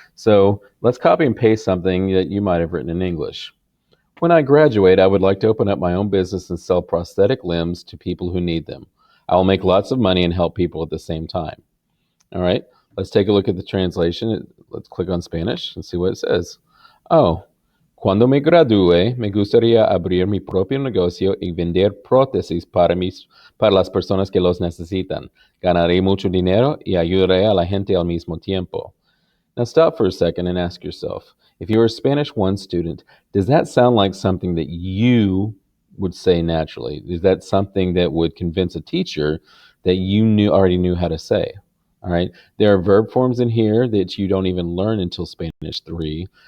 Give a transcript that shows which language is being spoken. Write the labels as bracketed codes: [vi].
[en] So let's copy and paste something that you might have written in English. When I graduate, I would like to open up my own business and sell prosthetic limbs to people who need them. I will make lots of money and help people at the same time. All right. Let's take a look at the translation. Let's click on Spanish and see what it says. [es] Oh, cuando me gradúe, me gustaría abrir mi propio negocio y vender prótesis para las personas que los necesitan. Ganaré mucho dinero y ayudaré a la gente al mismo tiempo. [en] Now, stop for a second and ask yourself, if you were a Spanish 1 student, does that sound like something that you would say naturally? Is that something that would convince a teacher that you already knew how to say? All right. There are verb forms in here that you don't even learn until Spanish 3.